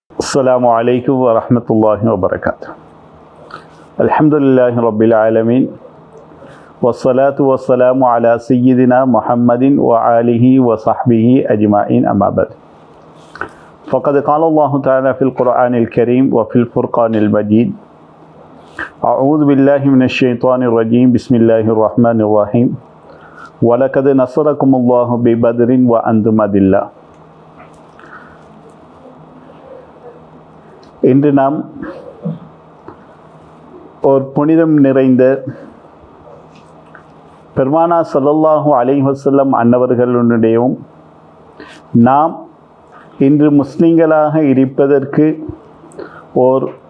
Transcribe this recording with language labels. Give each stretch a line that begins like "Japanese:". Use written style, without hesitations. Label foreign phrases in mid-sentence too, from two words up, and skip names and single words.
Arabic: السلام عليكم ورحمة الله وبركاته. الحمد لله رب العالمين والصلاة والسلام على سيدنا محمد وآله وصحبه أجمعين أما بعد. فقد قال الله تعالى في القرآن الكريم وفي الفرقان المجيد: أعوذ بالله من الشيطان الرجيم بسم الله الرحمن الرحيم ولقد نصركم الله ببدر وأنتم أذلة.
Tamil: இன்று நாம் ஒரு புனிதம் நிறைந்த பெருமானா
Arabic: صلى الله عليه وسلم
Tamil: அன்னவர்களுடையும் நாம் இன்று முஸ்லிம்களாக இருப்பதற்கு ஓர்